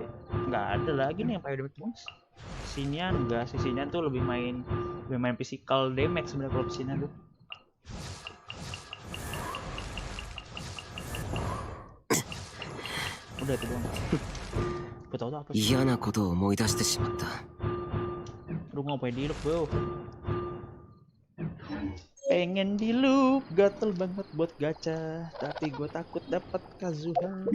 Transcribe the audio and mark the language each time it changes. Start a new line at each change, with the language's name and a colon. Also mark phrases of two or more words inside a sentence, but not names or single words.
Indonesian: Nggak ada lagi nih yang pakai
English: damage bonus.
Indonesian: Sinian enggak sih, Sinian tuh lebih main
English: physical damage
Indonesian: sebenarnya kalau Sinian tuh. Udah itu doang. Betul apa sih?
Japanese: 嫌なことを思い出してしまった。
Indonesian: Lu ngapain di loop bro? Pengen di loop, gatel banget buat gacha, tapi gue takut dapat Kazuha.